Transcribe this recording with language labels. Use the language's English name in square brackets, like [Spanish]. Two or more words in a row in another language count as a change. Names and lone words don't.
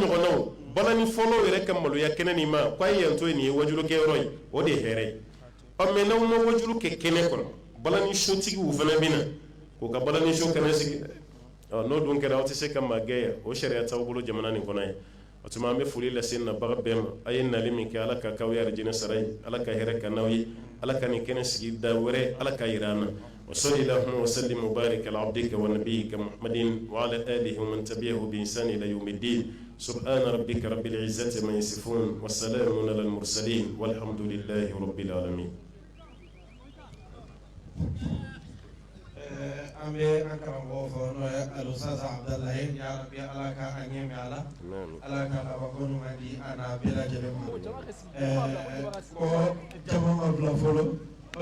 [Bambara] ɲɔgɔnnaw balani fɔlɔw yɛrɛ ka maloya kɛnɛ nin ma k'a ye yan to ye nin ye wajulu kɛyɔrɔ ye o de ye hɛrɛ ye mais n'aw ma wajulu kɛ kɛnɛ kɔnɔ balani sotigiw fana bɛ na k'u ka balani so kɛnɛ sigi n'o dun kɛra aw tɛ se ka maa gɛn yan o sariya t'aw bolo jamana nin kɔnɔ ye o tuma an bɛ foli lase nabaga bɛɛ ma a ye nali min kɛ ala ka k'aw ye arijinɛ sara ye ala ka hɛrɛ ka n'aw ye ala ka nin kɛnɛ sigi da wɛrɛ ala ka yira an na [Arabic] وصل اللهم وسلم وبارك على عبدك ونبيك محمد وعلى آله ومن تبعه بإحسان إلى يوم الدين سبحان ربك رب العزة عما يصفون وسلام على المرسلين والحمد لله رب العالمين [Bambara] an bɛ an karamɔgɔ fɔ n'o ye alusasa abdalayi [Arabic] يا ربي [Bambara] ala ka a ɲɛ mɛn ala ka labako ɲuman di a n'a bɛɛ lajɛlen ma ko jama ma bila fɔlɔ o